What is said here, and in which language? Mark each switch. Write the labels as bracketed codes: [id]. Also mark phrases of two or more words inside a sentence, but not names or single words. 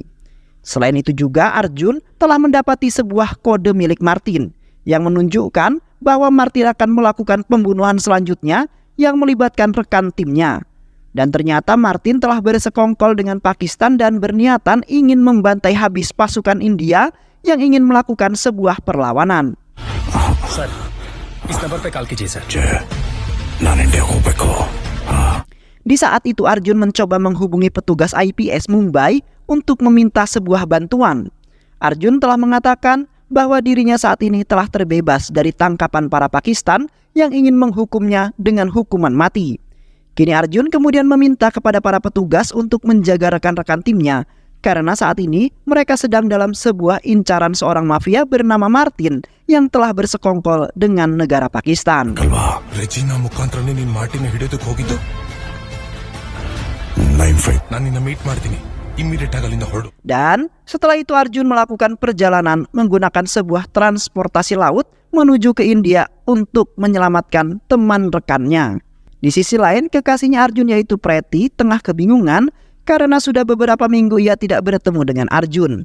[id] Selain itu juga Arjun telah mendapati sebuah kode milik Martin yang menunjukkan bahwa Martin akan melakukan pembunuhan selanjutnya yang melibatkan rekan timnya. Dan ternyata Martin telah bersekongkol dengan Pakistan dan berniatan ingin membantai habis pasukan India yang ingin melakukan sebuah perlawanan. [hi] सर इस नंबर पे कॉल कीजिए सर [kn] ನಾನ್ ಇಂಡಿಯಾ ಕೋ ಬೇಕೋ [id] Di saat itu Arjun mencoba menghubungi petugas IPS Mumbai untuk meminta sebuah bantuan. Arjun telah mengatakan bahwa dirinya saat ini telah terbebas dari tangkapan para Pakistan yang ingin menghukumnya dengan hukuman mati. Kini Arjun kemudian meminta kepada para petugas untuk menjaga rekan-rekan timnya karena saat ini mereka sedang dalam sebuah incaran seorang mafia bernama Martin yang telah bersekongkol dengan negara Pakistan. कलवा [kn] ರೆಜಿನಾ ಮುಖಾಂತರನೇ ನೀನು ಮಾರ್ಟಿನ ಹಿಡಿಯೋದಕ್ಕೆ ಹೋಗಿದ್ದು 95 ನಾನು ನಿನ್ನ ಮೀಟ್ ಮಾಡ್ತೀನಿ ಇಮಿಡಿಯೇಟ್ ಆಗಿ ಅಲ್ಲಿಂದ ಹೊರಡು [id] Dan setelah itu Arjun melakukan perjalanan menggunakan sebuah transportasi laut menuju ke India untuk menyelamatkan teman rekannya. Di sisi lain kekasihnya Arjun yaitu Preti tengah kebingungan karena sudah beberapa minggu ia tidak bertemu dengan Arjun.